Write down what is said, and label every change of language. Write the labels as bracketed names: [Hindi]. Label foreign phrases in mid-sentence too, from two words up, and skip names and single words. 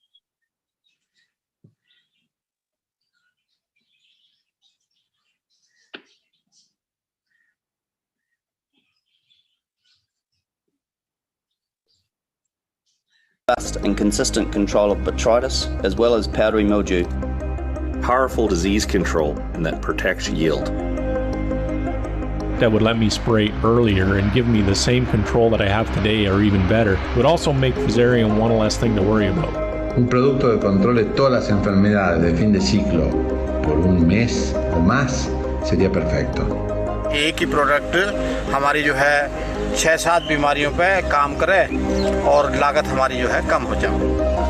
[English] Fast and consistent control of botrytis as well as powdery mildew. Powerful disease control and that protects yield. That would let me spray earlier and give me the same control that I have today or even better. It would also make Fusarium one less thing to worry about. [Spanish] Un producto que controle todas las enfermedades de fin de ciclo por un mes o más sería perfecto. [Hindi] एक ही प्रोडक्ट हमारी जो है 6-7 बीमारियों पे काम करे और लागत हमारी जो है कम हो जाए।